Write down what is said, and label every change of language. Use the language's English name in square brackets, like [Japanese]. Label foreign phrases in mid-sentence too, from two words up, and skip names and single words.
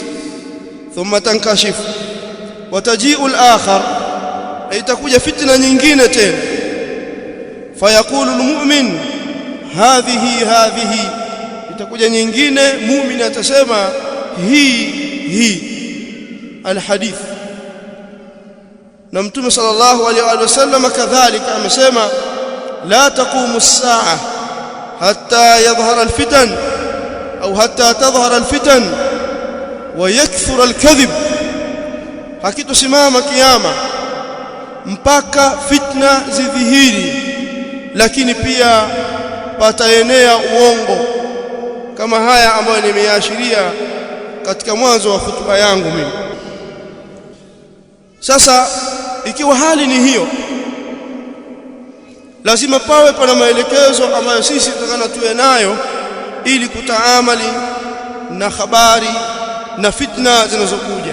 [Arabic] ثم تنكشف وتجيء الأخرى, [Swahili] itakuja fitna nyingine tena, [Arabic] فيقول المؤمن هذه, [Swahili] itakuja nyingine, muumini atasema hii alhadith. Na Mtume [Arabic] صلى الله عليه وسلم [Swahili] kadhalika amesema [Arabic] لا تقوم الساعة حتى يظهر الفتن أو حتى تظهر الفتن ويكثر الكذب, [Swahili] hakitosimama kiyama mpaka fitna zidhihiri, lakini pia pataenea uongo, kama haya ambayo nimeashiria katika mwanzo wa hutuba yangu mimi. Sasa ikiwa hali ni hiyo, lazima pawe pana maelekezo ambayo sisi tutakana tuwe nayo ili kutaamali na habari na fitna zinazokuja.